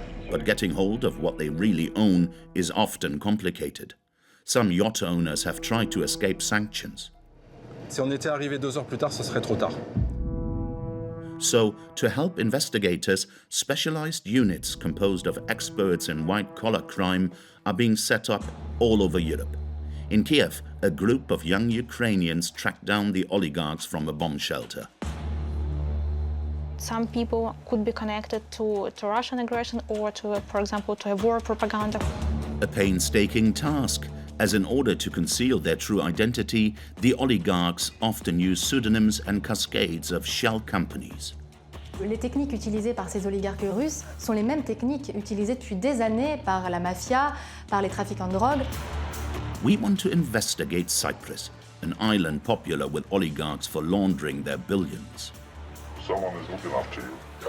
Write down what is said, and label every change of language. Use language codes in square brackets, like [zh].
[en] But getting hold of what they really own is often complicated. Some yacht owners have tried to escape sanctions. [fr] Si on était arrivé 2 heures plus tard, ce serait trop tard. [en] So, to help investigators, specialized units composed of experts in white-collar crime are being set up all over Europe. In Kiev, a group of young Ukrainians tracked down the oligarchs from a bomb shelter. Some people could be connected to Russian aggression or to, for example, to a war propaganda. A painstaking task, as in order to conceal their true identity, the oligarchs often use pseudonyms and cascades of shell companies. [fr] Les techniques utilisées par ces oligarques russes sont les mêmes techniques utilisées depuis des années par la mafia, par les trafiquants de drogue. [en] We want to investigate Cyprus, an island popular with oligarchs for laundering their billions. Someone is looking after you.